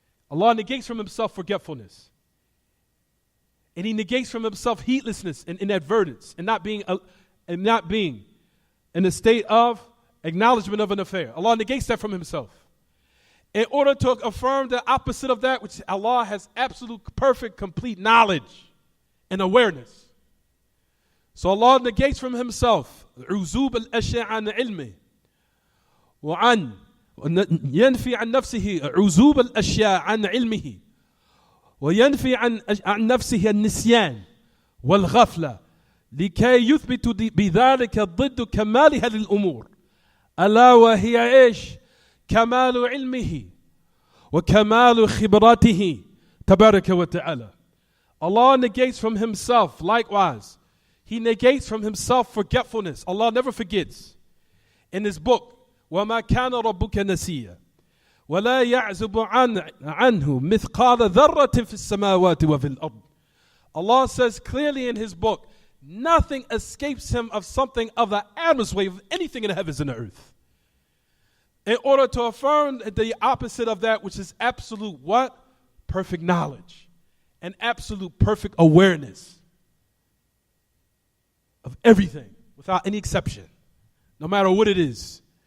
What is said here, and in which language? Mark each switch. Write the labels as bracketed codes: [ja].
[en] Allah negates from himself forgetfulness. And he negates from himself heedlessness and inadvertence and not being in a state of acknowledgement of an affair. Allah negates that from himself. in order to affirm the opposite of that, which Allah has absolute, perfect, complete knowledge and awareness. So Allah negates from Himself [ar] عزوب الأشياء عن علمه وعن ينفي عن نفسه عزوب الأشياء عن علمه وينفي عن نفسه النسيان والغفلة لكي يثبت بذلك ضد كمالها للأمور ألا وهي إيش؟ كمال علمه وكمال خبرته تبارك وتعالى. [en] Allah negates from Himself likewise. He negates from Himself forgetfulness. Allah never forgets. In His book, [ar] وَمَا كَانَ رَبُّكَ نَسِيًّا وَلَا يَعْزُبُ عَنْهُ مِثْقَالَ ذَرَّةٍ فِي السَّمَاوَاتِ وَفِي الْأَرْضِ. [en] Allah says clearly in His book, nothing escapes Him of something of the atom's weight of anything in the heavens and the earth. In order to affirm the opposite of that, which is absolute what? Perfect knowledge and absolute perfect awareness of everything without any exception, no matter what it is.